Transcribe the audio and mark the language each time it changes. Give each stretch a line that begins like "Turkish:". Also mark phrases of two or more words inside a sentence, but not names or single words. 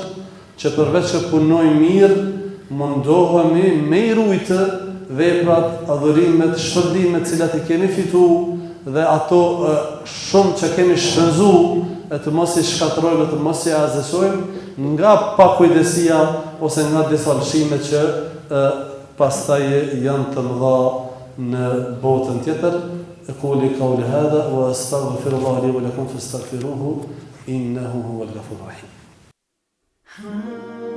Albanian: që përveç që punojmë mirë, mundohemi me I rujtë veprat, adhurimet, shpërblimet cilat I kemi fitu, dhe ato shumë që kemi shpenzu, e të mos I shkatrojmë, e të mos I azesojmë nga pakujdesia ose nga disa lëshime që pastaj janë të mëdha në botën tjetër.
Arabic: أقول قولي هذا وأستغفر الله لي ولكم فاستغفروه إنه هو الغفور الرحيم.